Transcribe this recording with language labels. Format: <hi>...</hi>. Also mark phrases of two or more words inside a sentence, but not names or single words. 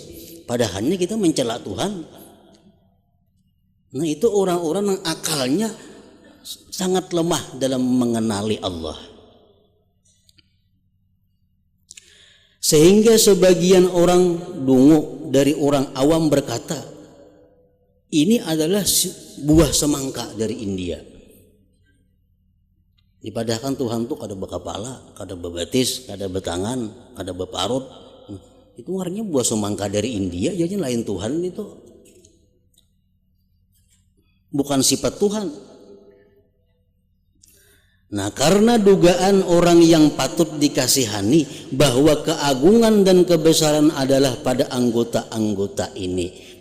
<id>Padahalnya kita mencela Tuhan. Nah, itu orang-orang yang akalnya sangat lemah dalam mengenali Allah. Sehingga sebagian orang dungu dari orang awam berkata, ini adalah buah semangka dari India.</id> <bjn>Dipadahkan Tuhan itu kada berkepala, kada bebatis, kada bertangan, kada berparut.</bjn> <id>Itu artinya buah semangka dari India, jadi lain Tuhan itu. Bukan sifat Tuhan. Nah, karena dugaan orang yang patut dikasihani bahwa keagungan dan kebesaran adalah pada anggota-anggota ini.</id>